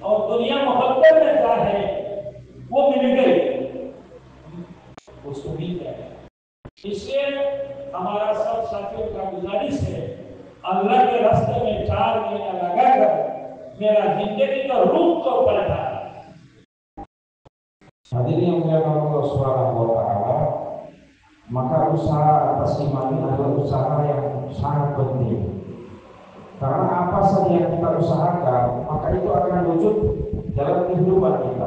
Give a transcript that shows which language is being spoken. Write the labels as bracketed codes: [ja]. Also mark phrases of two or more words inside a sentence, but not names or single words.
[hi] और दुनिया मोहब्बत में क्या है वो मिल गई, उसको मिल जाएगा। इसलिए हमारा सब साथियों का गुजारिश है, अल्लाह के रास्ते में 4 महीना लगाकर मेरा जिंदगी का रूप को पलटा। [id] Hadirin yang muliakan [ar] الله سبحانه وتعالى, [id] maka usaha atas iman ini adalah usaha yang sangat penting. Karena apa saja yang kita usahakan, maka itu akan wujud dalam kehidupan kita.